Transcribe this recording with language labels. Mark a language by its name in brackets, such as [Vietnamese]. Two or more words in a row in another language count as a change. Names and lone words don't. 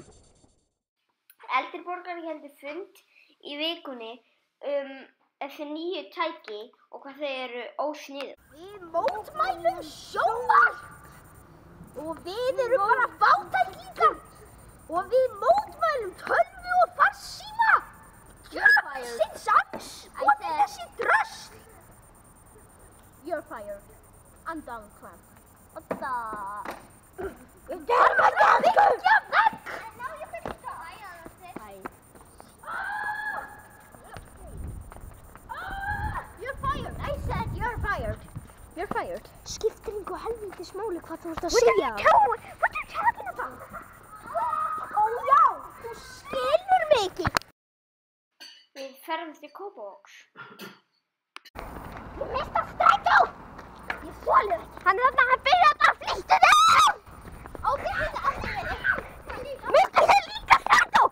[Icelandic] Eldri borgarar héldu fund í vikunni eftir nýju tæki og hvað þau eru ósniðug. Við mótmælum sjónvarp og við erum bara fátæklingar og við mótmælum tölvu og farsíma. Djöfisins aks og þessi drösl. [English] You're fired. I'm Donald Trump. What the? [Icelandic] Við erum að byggja vekk. [English] You're fired. [Icelandic] Skiptir engu helvítis máli hvað þú ert að segja. [English] What are you talking about? [Icelandic] Ó já, þú skilur mig ekki. Við ferðumst til Kópavogs. Ég mista strætó. Ég þoli ekki. Hann er þarna að byrja þetta að flýttu þig. Ó, þið hefði allir verið. Mista þið líka strætó.